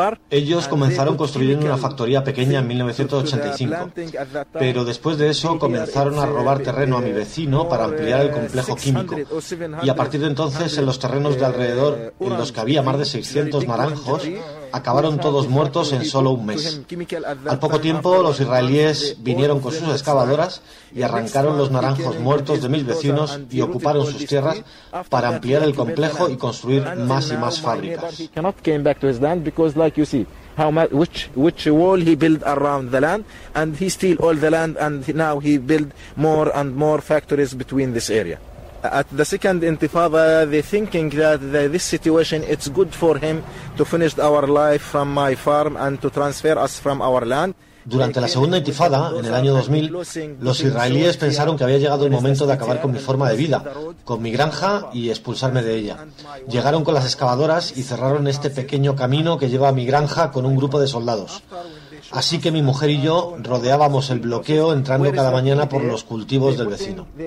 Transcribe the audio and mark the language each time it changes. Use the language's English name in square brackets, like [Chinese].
[Spanish] ellos comenzaron construyendo una factoría pequeña en 1985, pero después de eso comenzaron a robar terreno a mi vecino para ampliar el complejo químico, y a partir de entonces en los terrenos de alrededor, en los que había más de 600 naranjos, acabaron todos muertos en solo un mes. Al poco tiempo, los israelíes vinieron con sus excavadoras y arrancaron los naranjos muertos de mis vecinos y ocuparon sus tierras para ampliar el complejo y construir más y más fábricas. [English] He cannot came back to his land because, like you see, how much which wall he built around the land, and he steal all the land, and now he build more and more factories between this area. At the second intifada, they thinking that this situation it's good for him to finish our life from my farm and to transfer us from our land. [Spanish] Durante la segunda intifada, en el año 2000, los israelíes pensaron que había llegado el momento de acabar con mi forma de vida, con mi granja y expulsarme de ella. Llegaron con las excavadoras y cerraron este pequeño camino que lleva a mi granja con un grupo de soldados. Así que mi mujer y yo rodeábamos el bloqueo entrando cada mañana por los cultivos del vecino.